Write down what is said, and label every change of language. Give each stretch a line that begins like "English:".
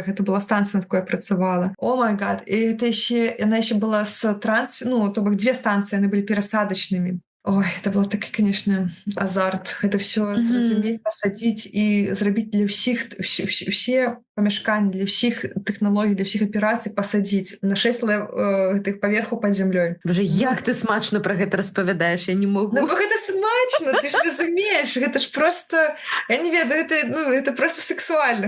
Belarusian: Гэта была станцыя, над якой я працавала.
English: О май гад.
Belarusian: І гэта яна яшчэ была з то бок 2 станцыі, яны былі перасадачнымі.
Russian: Ой, это был такой, конечно, азарт. Это все
Belarusian: зразумець, пасадзіць і зрабіць для ўсіх усе памяшканні, для ўсіх тэхналогій, для ўсіх аперацый пасадзіць на 6 гэтых паверхаў пад зямлёй. Боже, як ты смачна пра гэта распавядаеш,
Russian: я не могу.
Belarusian: Ну, бо гэта смачна, ты ж разумееш, гэта ж просто, я не ведаю, гэта просто сексуальна.